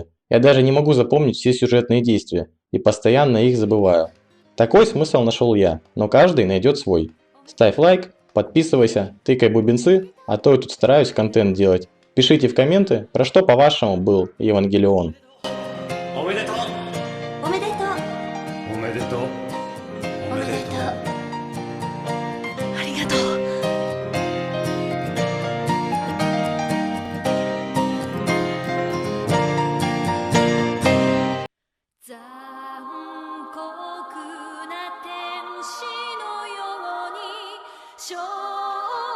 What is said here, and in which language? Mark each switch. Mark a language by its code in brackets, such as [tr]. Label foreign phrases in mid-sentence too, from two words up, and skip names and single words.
[ru] Я даже не могу запомнить все сюжетные действия и постоянно их забываю. Такой смысл нашел я, но каждый найдет свой. Ставь лайк, подписывайся, тыкай бубенцы, а то я тут стараюсь контент делать. Пишите в комменты, про что по-вашему был Евангелион. [ja] おめでとうおめでとうおめでとうおめでとうありがとう残酷な天使のように